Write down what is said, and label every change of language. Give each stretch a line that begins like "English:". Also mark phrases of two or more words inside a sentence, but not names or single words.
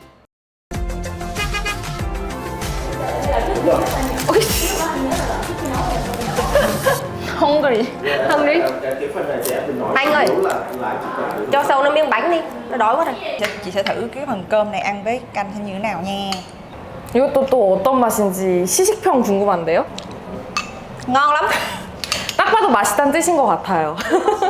English: Hungry.
Vietnamese: Anh ơi, cho sâu nó miếng bánh đi, nó đói quá rồi. Chị sẽ thử cái phần cơm này ăn với canh xem như thế nào nha.
Korean: 이것도 또 어떤 맛인지 시식평 궁금한데요?
Vietnamese: Ngon lắm.
Korean: 딱 봐도 맛있다는 뜻인 것 같아요.